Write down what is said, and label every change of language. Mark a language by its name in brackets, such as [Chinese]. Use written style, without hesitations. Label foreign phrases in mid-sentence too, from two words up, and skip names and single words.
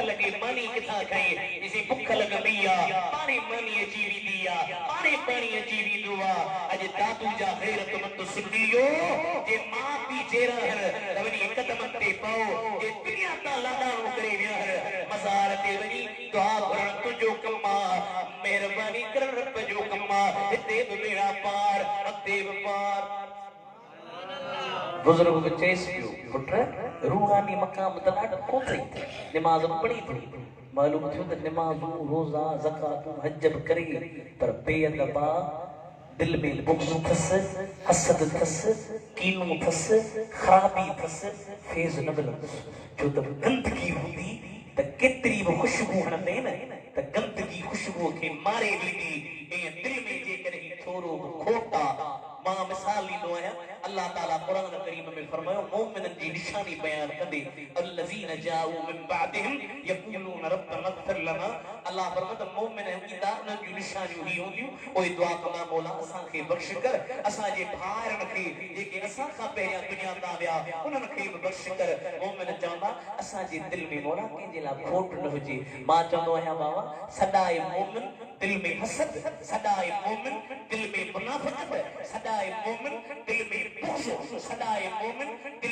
[Sindhi] लॻे मानी किथां खाई ॾिसी बुख लॻंदी आहे पाणी मानी अची वेंदी आहे पाणी अची वेंदो आहे अॼु दादू जा ग़ैरतमंद सुनियो जे मां पीउ जहिड़ा आहिनि त वञी कदमनि ते पओ जे दुनिया तां लाॾाणो करे विया आहिनि मज़ार ते वञी दुआ घुरण तुंहिंजो कमु आहे महिरबानी कर रब जो कमु आहे हिते बि बेड़ा पार अॻिते बि पार बुजुर्ग को चेस पियो पुट रूहानी मकाम त ॾाढो कोतरी नमाज़ पढ़ी थी मालूम थियो त नमाज़ूं रोज़ा ज़कातूं हज बि करे पर बेअदबा दिल में बुग़्ज़ अथसि हसद अथसि कीनू अथसि ख़राबी अथसि फैज़ न मिलंदुसि छो त गंदगी हूंदी त केतिरी बि ख़ुशबू हणंदे न त गंदगी ख़ुशबूअ खे मारे वेंदी ऐं दिल में जेकॾहिं थोरो खोट आहे मां मिसाल ॾींदो आहियां अल्लाह ताला क़ुरान करीम में फरमायो मोमिननि जी निशानी बयान कंदे [Arabic] الذين جاءوا من بعدهم يقولون ربنا اغفر لنا [Sindhi] अल्लाह फरमायो मोमिन ईंदा उन्हनि जूं निशानियूं ही हूंदियूं पोइ दुआ कंदा मौला असांखे बख़्श कर असांजे भाउरनि खे जेके असां खां पहिरियां दुनिया तां विया उन्हनि खे बि बख़्श कर मोमिन चवंदा असांजे दिल में मौला कंहिंजे लाइ खोट न हुजे मां चवंदो आहियां बाबा सदाए मोमिन दिल में हसद सदाए मोमिन दिल में मुनाफ़िक़त सदाए मोमिन दिल में बुग़्ज़ सदाए मोमिन दिल